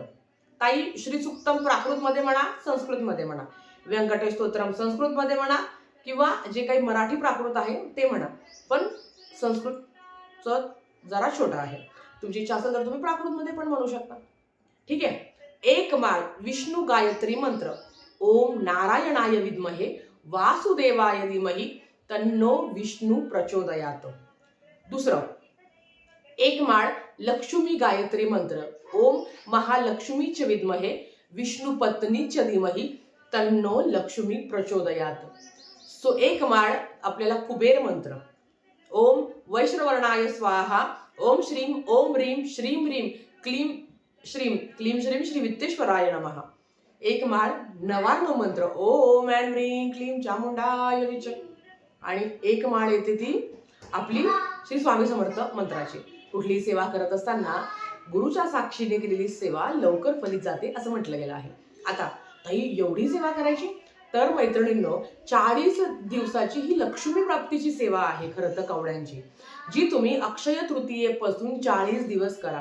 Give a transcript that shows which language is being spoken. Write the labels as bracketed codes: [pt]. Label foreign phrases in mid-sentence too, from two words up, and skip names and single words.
[mr] ताई श्री सुक्तम प्राकृत मध्ये म्हणा, संस्कृत मध्ये म्हणा, व्यंकटेश स्तोत्रम संस्कृत मध्ये म्हणा किंवा जे काही मराठी प्राकृत आहे ते म्हणा, पण संस्कृतचं जरा छोटा आहे. तुमची इच्छा असेल तर तुम्ही प्राकृत मध्ये पण म्हणू शकता. ठीक आहे. 1 माळ विष्णू गायत्री मंत्र. [sa] ओम नारायणाय विद्महे वासुदेवाय धीमहि तन्नो विष्णू प्रचोदयात. [mr] दुसरं 1 माळ लक्ष्मी गायत्री मंत्र. [sa] ओम महालक्ष्मीच विद्महे विष्णू पत्नीच धीमहि तन्नो लक्ष्मी प्रचोदयात. [mr] 1 माळ आपल्याला कुबेर मंत्र. [sa] ओम वैश्रवर्णाय स्वाहा. ओम श्रीम ओम ह्रीम श्रीम ह्रीम क्लीम श्रीम क्लीम श्रीम श्री वित्तेश्वराय नमः. [mr] 1 माळ नवार्णव मंत्र. [sa] ओम ऐं ह्रीं क्लीम चामुंडाय विच. [mr] आणि 1 माळ येते ती आपली श्री स्वामी समर्थ मंत्राची. कुठली सेवा करत असताना गुरुच्या साक्षीने केलेली सेवा लवकर फलित जाते असं म्हटलं गेलं आहे. आता ताई एवढी सेवा करायची? तर मैत्रिणींनो, 40 दिवसाची ही लक्ष्मी प्राप्तीची सेवा आहे खरं तर कवड्यांची, जी तुम्ही अक्षय तृतीयेपासून 40 दिवस करा.